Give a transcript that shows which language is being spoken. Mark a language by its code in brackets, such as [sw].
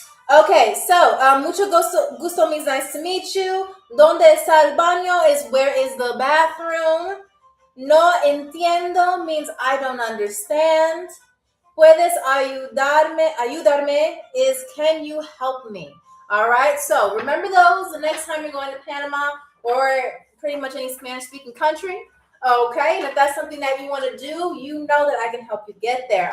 [en] Okay, so [es] mucho gusto [en] means nice to meet you. [es] ¿Dónde está el baño [en] is where is the bathroom. [es] No entiendo [en] means I don't understand. [es] Puedes ayudarme [en] is can you help me? All right, so remember those the next time you're going to Panama or pretty much any Spanish speaking country. Okay, and if that's something that you want to do, you know that I can help you get there.